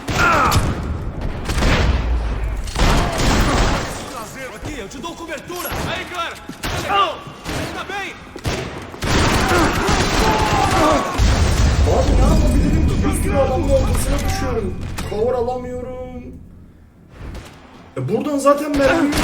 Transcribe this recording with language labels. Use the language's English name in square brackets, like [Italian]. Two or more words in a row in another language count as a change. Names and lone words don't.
[Portuguese] Aqui, eu te dou cobertura! Aí, cara! Tá bem! [Turkish] Abi ne yapabilirim ki? Bir sürü adamın ortasına düşüyorum. Cover alamıyorum. Buradan zaten mermi yok ki.